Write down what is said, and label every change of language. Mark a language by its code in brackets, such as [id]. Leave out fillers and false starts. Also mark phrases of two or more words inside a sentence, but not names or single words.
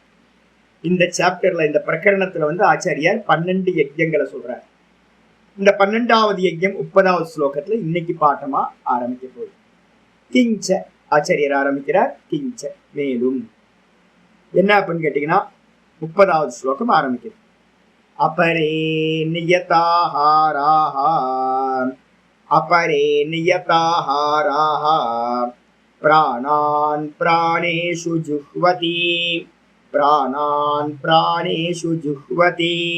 [ta] இந்த சாப்டர்ல இந்த பிரகரணத்துல ஆச்சாரியார் 12 யஜ்யங்களை சொல்றார். இந்த 12வது யஜ்யம் 30வது ஸ்லோகத்துல இன்னைக்கு பாட்டமா ஆரம்பிக்க போகுது. கிஞ்ச ஆச்சாரியர் ஆரம்பிக்கிறார். கிஞ்ச மேலும் என்ன அப்படின்னு கேட்டீங்கன்னா 30வது ஸ்லோகம் ஆரம்பிக்குது. [sa] अपरे नियताहाराः अपरे नियताहाराः प्राणान् प्राणेषु जुह्वति प्राणान् प्राणेषु जुह्वति